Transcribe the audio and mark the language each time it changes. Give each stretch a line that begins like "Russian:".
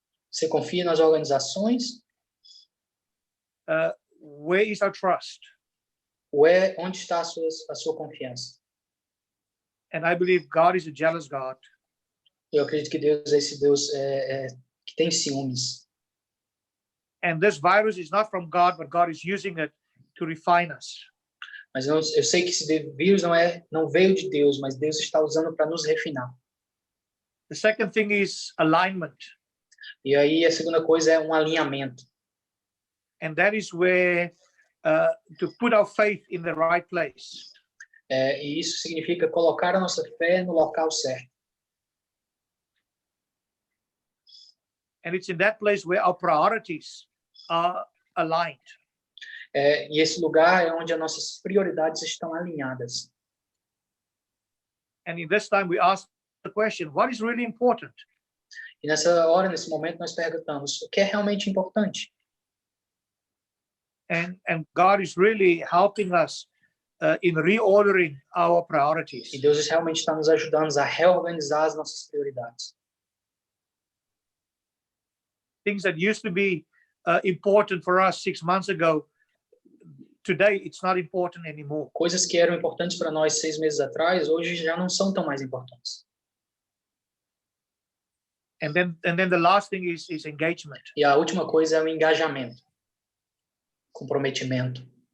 Portuguese: Você confia nas organizações?
English: Where is our trust?
Portuguese: Onde está a sua confiança?
English: And I believe God is a jealous God.
Portuguese: Eu acredito que Deus é esse Deus que tem ciúmes.
English: And this virus is not from God, but God is using it to refine us.
Portuguese: Mas eu sei que esse vírus não veio de Deus, mas Deus está usando para nos refinar.
English: The second thing is alignment.
Portuguese: E aí a segunda coisa é um alinhamento.
English: And that is where to put our faith in the right place.
Portuguese: E isso significa colocar a nossa fé no local certo.
English: And it's in that place where our priorities are aligned.
Portuguese: E esse lugar é onde as nossas prioridades estão alinhadas.
English: And in this time we ask the question, what is really important?
Portuguese: E nessa hora, nesse momento, nós perguntamos o que é realmente importante.
English: And God is really helping us in reordering our priorities.
Portuguese: E Deus realmente está nos ajudando a reorganizar as nossas prioridades.
English: Things that used to be important for us 6 months ago, today it's not important anymore.
Portuguese: Coisas que eram importantes para nós 6 meses atrás, hoje já não são tão mais importantes.
English: And then the last thing is engagement.
Portuguese: E a última coisa é o engajamento, comprometimento.